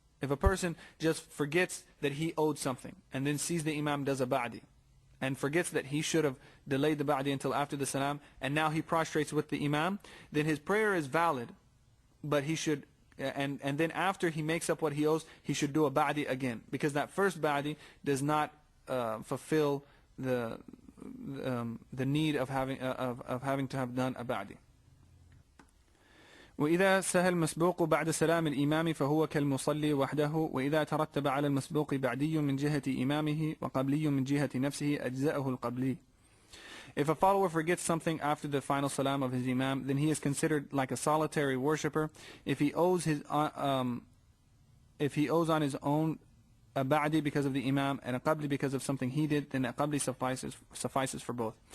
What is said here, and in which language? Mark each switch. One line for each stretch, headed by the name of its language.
English: If a person just forgets that he owed something and then sees the imam does a ba'di and forgets that he should have delayed the ba'di until after the salam, and now he prostrates with the imam, then his prayer is valid, but he should, and then after he makes up what he owes, he should do a ba'di again, because that first ba'di does not fulfill the need of having to have done a ba'di.
Arabic: وإذا سهى المسبوق بعد سلام الإمام فهو كالمصلي وحده وإذا ترتب على المسبوق بعدي من جهة إمامه وقبلي من جهة نفسه أجزأه القبلي.
English: If a follower forgets something after the final salam of his imam, then he is considered like a solitary worshipper. If he owes on his own a ba'di because of the imam and a qabli because of something he did, then a qabli suffices for both.